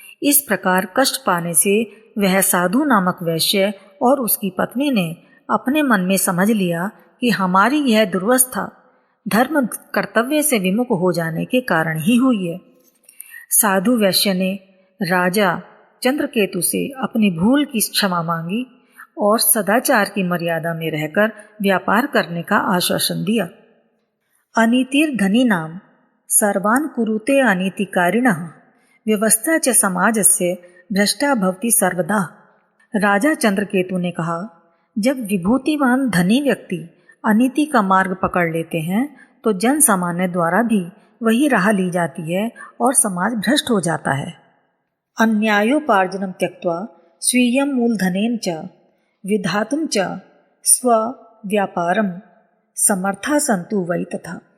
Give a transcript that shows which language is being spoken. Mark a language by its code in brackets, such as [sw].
[hi] इस प्रकार कष्ट पाने से वह साधु नामक वैश्य और उसकी पत्नी ने अपने मन में समझ लिया कि हमारी यह दुर्वस्था धर्म कर्तव्य से विमुख हो जाने के कारण ही हुई है। साधु वैश्य ने राजा चंद्रकेतु से अपनी भूल की क्षमा मांगी और सदाचार की मर्यादा में रहकर व्यापार करने का आश्वासन दिया। [sa] अनीतिर धनी नाम सर्वान् कुरुते अनीतिकारिणः व्यवस्था च समाजस्य भ्रष्टा भवति सर्वदा। [hi] राजा चंद्रकेतु ने कहा, जब विभूतिवान धनी व्यक्ति अनीति का मार्ग पकड़ लेते हैं तो जन सामान्य द्वारा भी वही राह ली जाती है और समाज भ्रष्ट हो जाता है। [sa] अन्यायोपार्जनम त्यक्त्वा स्वीयं मूलधनेन च विधातुं च स्व व्यापारम समर्था संतु वै तथा।